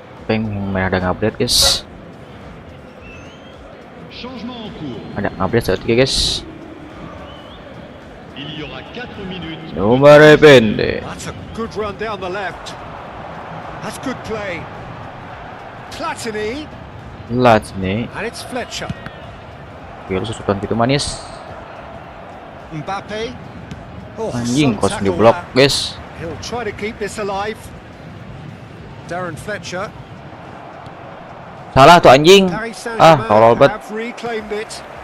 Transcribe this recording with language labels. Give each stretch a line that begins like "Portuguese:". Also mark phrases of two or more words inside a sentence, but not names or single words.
Indonesian: Siapa yang main ada ngupdate guys?
French: Changement en cours.
Indonesian: Ada ngupdate saat ini guys.
French: Il y aura 4 minutes.
Indonesian: Nomor pendek.
English: That's a good run down the left. That's good play. Platini,
Indonesian: Lat nih.
English: and it's Fletcher.
Indonesian: Oke, susukan gitu manis.
English: Mbappe. Oh,
Indonesian: Anjing,
English: some
Indonesian: kos di
English: tackle
Indonesian: blok
English: that.
Indonesian: guys.
English: He'll try to keep this alive. Darren Fletcher.
Indonesian: Salah tuh anjing.
English: Paris
Indonesian: Ah, tolol
English: Saint-Germain
Indonesian: banget.
English: have reclaimed it.